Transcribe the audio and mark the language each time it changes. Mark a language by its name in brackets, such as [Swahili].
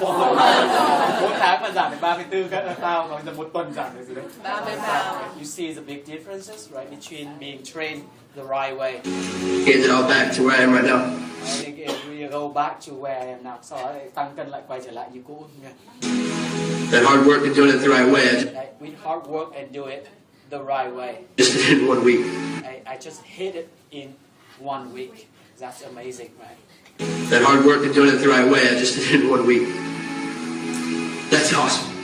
[Vietnamese] 4 tháng mà giảm được 34 pounds, rồi giờ 1 tuần giảm được gì đấy. [English] 30 pounds. You see the big differences, right, between being trained the right way. Get it all back to where I am right now. We go back to where I am now. [Vietnamese] Sau đó tăng cân lại quay trở lại như cũ. [English] That hard work and doing it the right way. With hard work and do it the right way. Just did it in 1 week. I just hit it in 1 week. That's amazing, right? That hard work and doing it the right way, I just did it in 1 week. That's awesome.